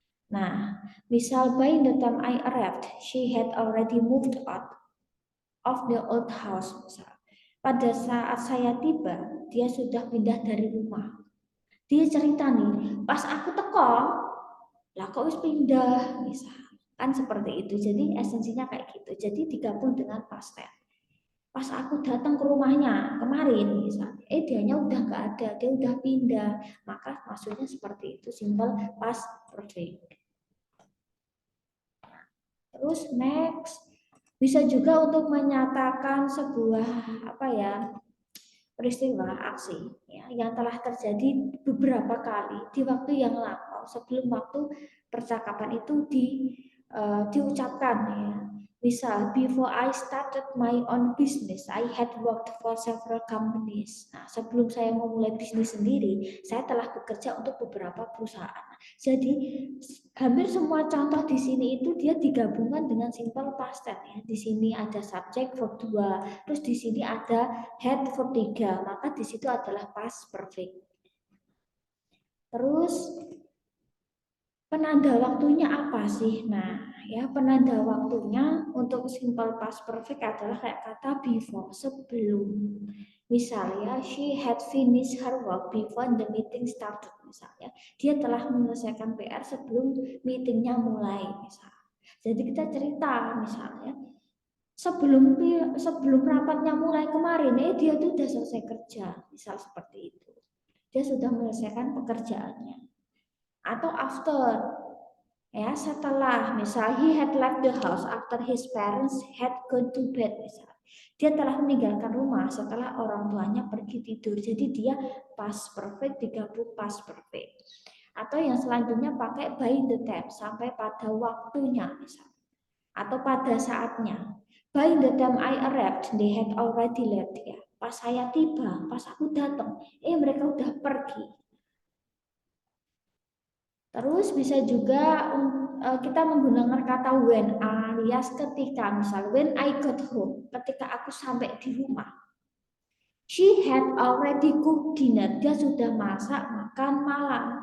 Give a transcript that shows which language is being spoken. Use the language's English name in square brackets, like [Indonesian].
[English] Nah, misal by the time I arrived, she had already moved out of the old house misal. [Indonesian] Pada saat saya tiba, dia sudah pindah dari rumah. Dia cerita nih, pas aku [Javanese] teko, lah kok wis pindah, [Indonesian] misal. Kan seperti itu. Jadi esensinya kayak gitu. Jadi digabung dengan past tense. Pas aku datang ke rumahnya kemarin, misalnya, dianya udah nggak ada, dia udah pindah. Maka maksudnya seperti itu, simple past perfect. Terus next, bisa juga untuk menyatakan sebuah peristiwa aksi yang telah terjadi beberapa kali di waktu yang lampau sebelum waktu percakapan itu diucapkan ya. [English] Misal, before I started my own business, I had worked for several companies. [Indonesian] Nah, sebelum saya memulai bisnis sendiri, saya telah bekerja untuk beberapa perusahaan. Jadi, hampir semua contoh di sini itu dia digabungkan dengan simple past tense ya. Di sini ada subjek verb 2, terus di sini ada had verb 3, maka di situ adalah past perfect. Terus penanda waktunya apa sih? Nah, ya penanda waktunya untuk simple past perfect adalah kayak kata before, sebelum. [English] Misalnya, she had finished her work before the meeting started. [Indonesian] Misalnya, dia telah menyelesaikan PR sebelum meetingnya mulai. Misalnya. Jadi kita cerita, misalnya, sebelum rapatnya mulai kemarin, dia tuh udah selesai kerja. Misal seperti itu. Dia sudah menyelesaikan pekerjaannya. Atau after, ya setelah, misal [English] he had left the house after his parents had gone to bed, [Indonesian] misal dia telah meninggalkan rumah setelah orang tuanya pergi tidur. Jadi dia past perfect digabung past perfect. Atau yang selanjutnya pakai by the time, sampai pada waktunya misal, atau pada saatnya. [English] By the time I arrived they had already left, [Indonesian] ya pas saya tiba, pas aku datang, mereka udah pergi. Terus bisa juga kita menggunakan kata when alias ketika, misal [English] when I got home, [Indonesian] ketika aku sampai di rumah. [English] She had already cooked dinner, [Indonesian] dia sudah masak makan malam.